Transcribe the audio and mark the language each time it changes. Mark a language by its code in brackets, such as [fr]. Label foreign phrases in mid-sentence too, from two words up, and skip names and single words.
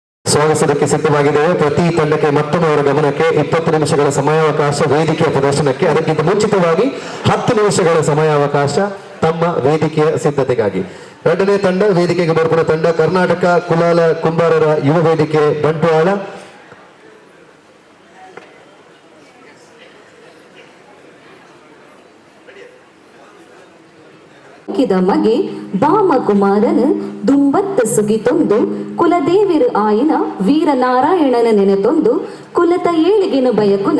[kn] ಸ್ವಾಗತಿಸೋದಕ್ಕೆ ಸಿದ್ಧವಾಗಿದ್ದೇವೆ. ಪ್ರತಿ ತಂಡಕ್ಕೆ ಮತ್ತೊಮ್ಮೆ ಅವರ ಗಮನಕ್ಕೆ 20 ನಿಮಿಷಗಳ ಸಮಯಾವಕಾಶ ವೇದಿಕೆಯ ಪ್ರದರ್ಶನಕ್ಕೆ, ಅದಕ್ಕಿಂತ ಮುಂಚಿತವಾಗಿ 10 ನಿಮಿಷಗಳ ಸಮಯಾವಕಾಶ ತಮ್ಮ ವೇದಿಕೆಯ ಸಿದ್ಧತೆಗಾಗಿ. ಎರಡನೇ ತಂಡ ವೇದಿಕೆಗೆ ಬರ್ಪುವ ತಂಡ ಕರ್ನಾಟಕ ಕುಲಾಲ ಕುಂಬಾರರ ಯುವ ವೇದಿಕೆ ಬಂಟ್ವಾಳ. [tcy] ಮಗೆ ಬಾಮಕುಮಾರನ ದುಂಬತ್ತ ಸುಗಿತೊಂದು ಕುಲದೇವಿರು ಆಯಿನ ವೀರನಾರಾಯಣನ ನೆನೆತೊಂದು ಕುಲತ ಏಳಿಗೆನ ಬಯಕುನ